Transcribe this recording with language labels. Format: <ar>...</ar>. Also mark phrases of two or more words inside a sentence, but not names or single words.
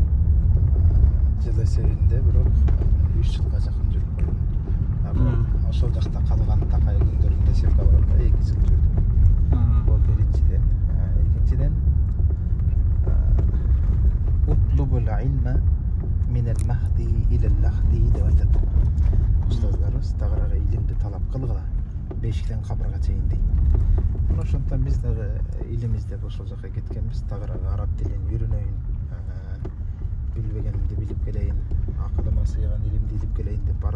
<ky>Жыл эсебинде бирок 3 жылга жакын жүрүп калдым. Ошол жакта калган такай күндөрүндө эсепке алганда 2 жыл жүрдүм. Бул биринчиден. Экинчиден</ky> <ar>اطلبوا العلم من المهد إلى اللحد</ar> <ky>деп айтат. Устаздарыбыз тагыраагы илимди талап кылгыла, бешиктен кабырга чейин дейт. Ошондуктан биз дагы илим издеп ошол жака кеткенбиз. Тагыраагы араб тилин үйрөнөйүн, билбегенимди билип келейин, акылыма сыйган илимди илип келейин деп бардым.</ky>